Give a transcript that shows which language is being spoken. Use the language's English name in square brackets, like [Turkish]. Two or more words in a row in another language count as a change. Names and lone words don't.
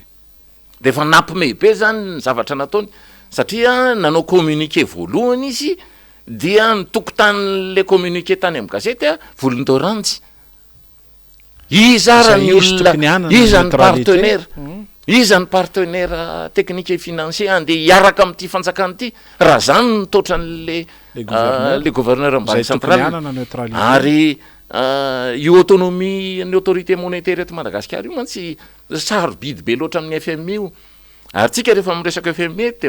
[Malagasy] dia efa nampime be zany ny zavatra nataony satria nanao communiqué voalohany izy dia nitokotan'le communiqué tany amin'ny gazety a volondoranjy iza raha ny olona iza ny partenaire iza ny [French] partenaire technique et financier [Malagasy] andeha hiaraka amin'ity fanjakana ity raha zany nitaotran'le [French] gouverneur banque centrale [Malagasy] ary io autonomie ny [French] autorité monétaire [Malagasy] eto Madagasikara io mantsy sarobidy be loatra amin'ny FMI io ary tsika rehefa miresaka FMI dia